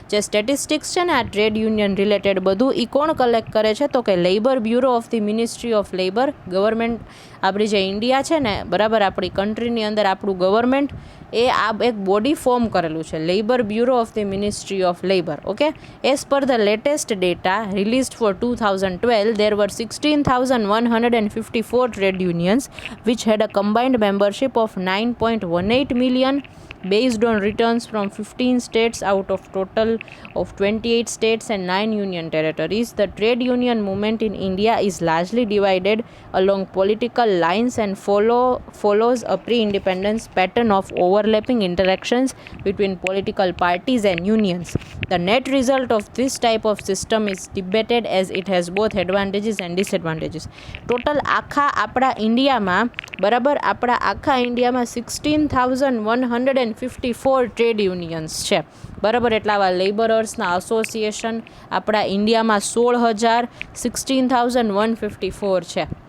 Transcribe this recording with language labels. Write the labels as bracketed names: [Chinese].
[Gujarati] જે સ્ટેટિસ્ટિક્સ છે ને આ ટ્રેડ યુનિયન રિલેટેડ બધું એ કોણ કલેક્ટ કરે છે તો કે labour bureau of the ministry of labour, government આપણી જે ઇન્ડિયા છે ને બરાબર, આપણી કન્ટ્રીની અંદર આપણું ગવર્મેન્ટ એ આ એક બોડી ફોર્મ કરેલું છે, labour bureau of the ministry of labour. [English] Okay, as per the latest data released for 2012 there were 16,154 trade unions which had a combined membership of 9.18 million based on returns from 15 states out of total of 28 states and 9 union territories. The trade union movement in India is largely divided along political lines and follows a pre-independence pattern of overlapping interactions between political parties and unions. The net result of this type of system is debated as it has both advantages and disadvantages. [Gujarati] Total આખા આપણા ઇન્ડિયામાં, બરાબર, આપણા આખા ઇન્ડિયામાં 16,154 trade unions છે. બરાબર, એટલે આવા લેબરર્સના એસોસિએશન આપણા ઇન્ડિયામાં 16,154 છે.